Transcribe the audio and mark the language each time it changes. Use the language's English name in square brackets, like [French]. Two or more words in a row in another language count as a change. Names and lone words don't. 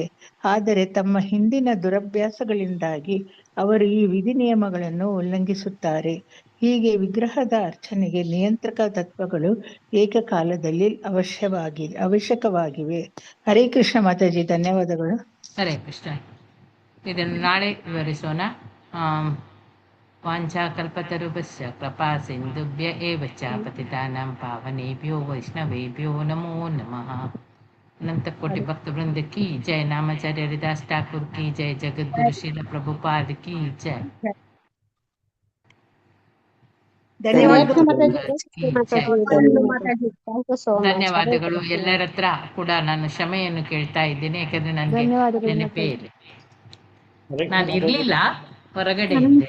[Kannada] ಆದರೆ ತಮ್ಮ ಹಿಂದಿನ ದುರಭ್ಯಾಸಗಳಿಂದಾಗಿ ಅವರು ಈ ವಿಧಿ ನಿಯಮಗಳನ್ನು ಉಲ್ಲಂಘಿಸುತ್ತಾರೆ. ಹೀಗೆ ವಿಗ್ರಹದ ಅರ್ಚನೆಗೆ ನಿಯಂತ್ರಕ ತತ್ವಗಳು ಏಕಕಾಲದಲ್ಲಿ ಅವಶ್ಯಕವಾಗಿವೆ. ಹರೇ ಕೃಷ್ಣ ಮಾತಾಜಿ, ಧನ್ಯವಾದಗಳು. ಹರೇ ಕೃಷ್ಣ. ಇದನ್ನು ನಾಳೆ ವಿವರಿಸೋಣ. [Sanskrit] ವಾಂಛಾಕಲ್ಪತರುಭ್ಯಶ್ಚ ಕೃಪಾ ಸಿಂಧುಭ್ಯ ಏವ ಚ ಪತಿತಾನಾಂ ಪಾವನೇಭ್ಯೋ ವೈಷ್ಣವೇಭ್ಯೋ ನಮೋ ನಮಃ. [Hindi] अनंत कोटि भक्त वृंद की जय. नामाचार्य हरिदास ठाकुर की जय. जगत गुरु श्रील प्रभुपाद की जय. [Kannada] ಧನ್ಯವಾದಗಳು. ಧನ್ಯವಾದಗಳು. ಎಲ್ಲರ ಹತ್ರ ಕೂಡ ನಾನು ಕ್ಷಮೆಯನ್ನು ಕೇಳ್ತಾ ಇದ್ದೇನೆ, ಯಾಕಂದ್ರೆ ನನಗೆ ನೆನಪೇ ಇಲ್ಲ. ನಾನು ಇರ್ಲಿಲ್ಲ, ಹೊರಗಡೆ ಇದ್ದೆ.